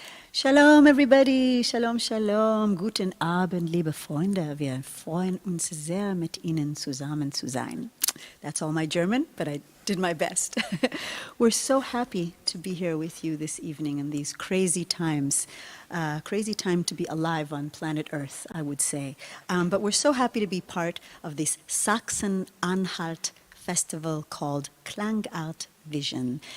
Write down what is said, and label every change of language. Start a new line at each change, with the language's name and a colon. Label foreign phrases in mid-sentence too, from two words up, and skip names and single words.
English: Shalom, everybody. Shalom, shalom.
German: Guten Abend, liebe Freunde. Wir freuen uns sehr, mit Ihnen zusammen zu sein.
English: That's all my German, but I did my best. We're so happy to be here with you this evening in these crazy times. Crazy time to be alive on planet Earth, I would say. But we're so happy to be part of this Sachsen-Anhalt festival called KlangART Vision.